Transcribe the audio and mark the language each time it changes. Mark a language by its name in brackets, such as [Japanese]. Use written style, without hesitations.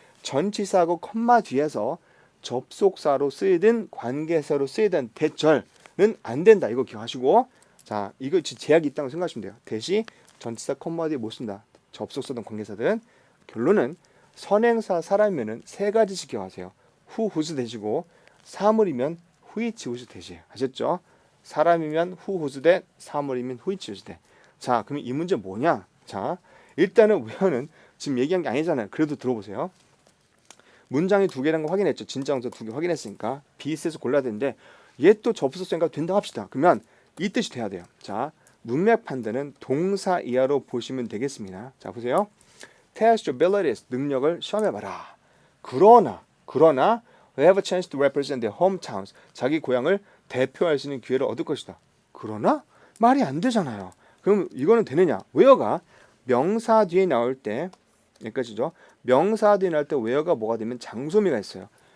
[Korean] 전치사하고 컴마 뒤에서 접속사로 쓰이든 관계사로 쓰이든 that절은 안 된다. 이거 기억하시고 자, 이거 제약이 있다고 생각하시면 돼요. that이 전치사, 컴마 뒤에 못 쓴다. 접속사든 관계사든 결론은 선행사, 사람이면은 세 가지씩 기억하세요. who, whose 되시고 사물이면 which, whose 되시요. 아셨죠? 사람이면 who, whose 대, 사물이면 which, whose 대. 자, 그럼 이 문제 뭐냐? 자, 일단은 우연은 지금 얘기한 게 아니잖아요. 그래도 들어보세요. 문장이 두 개라는 거 확인했죠. 진짜원서 두 개 확인했으니까 비슷해서 골라야 되는데 얘 또 접속사인가 된다 합시다. 그러면 이 뜻이 돼야 돼요. 자, 문맥 판단은 동사 이하로 보시면 되겠습니다. 자, 보세요. [English] Test your abilities, [Korean] 능력을 시험해봐라. 그러나 [English] we have a chance to represent their hometowns, [Korean] 자기 고향을 대표할 수 있는 기회를 얻을 것이다. 그러나 말이 안 되잖아요. 그럼 이거는 되느냐? where가 명사 뒤에 나올 때 여기까지죠. 명사 뒤에 나올 때 where가 뭐가 되면 장소미가 있어요.